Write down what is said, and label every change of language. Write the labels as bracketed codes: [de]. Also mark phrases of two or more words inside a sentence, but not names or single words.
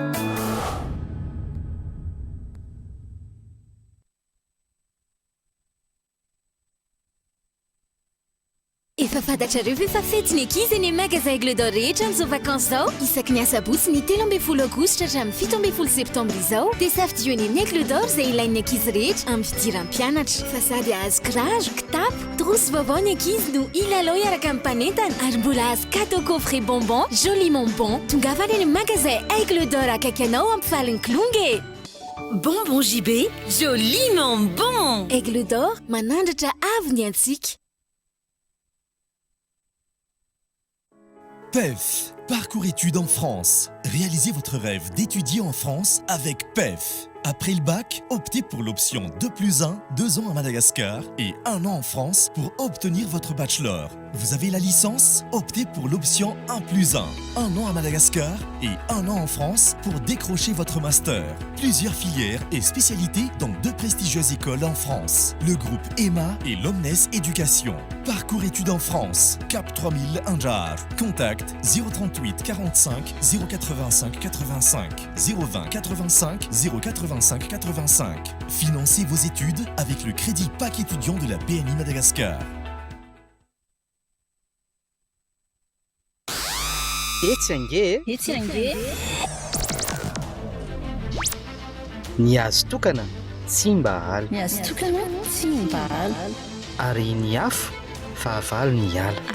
[mg] Efa fantatrareo ve fa fety ny ankizy ny magasin Aigle d'Or rehetra amin'izao vacances zao? Isaky ny asabotsy ny 13 aogositra hatramin'ny 17 septambra izao dia safidian'ny Aigle d'Or izay ilain'ny ankizy rehetra amin'ny fidiram-pianatra. Fa sady azo kiraro, kitapo, trousse vaovao ny ankizy no ilalao iaraka amin'ny mpanentana ary mbola azo [fr] cadeau coffret bonbon, joliment bon. [mg] Tongava any magasin Aigle d'Or akaiky anao ampifalin'ny Klonge. [fr] Bonbon JB, joliment bon. [mg] Aigle d'Or, manandratra avy ny antsika. [fr] PEF, parcours études en France. Réalisez votre rêve d'étudier en France avec PEF. Après le bac, optez pour l'option 2+1, 2 ans à Madagascar et 1 an en France pour obtenir votre bachelor. Vous avez la licence? Optez pour l'option 1+1, 1 an à Madagascar et 1 an en France pour décrocher votre master. Plusieurs filières et spécialités dans 2 prestigieuses écoles en France. Le groupe EMA et l'Omnes Éducation. Parcours études en France, Cap 3000 Indjar. Contact 038 45 085 85 020 85 085 85. Financez vos études avec le crédit PAC étudiant de la BNI Madagascar. [mg] Etsy ange ny azo tokana tsy mba haly ary ny afo fahavalo ny ala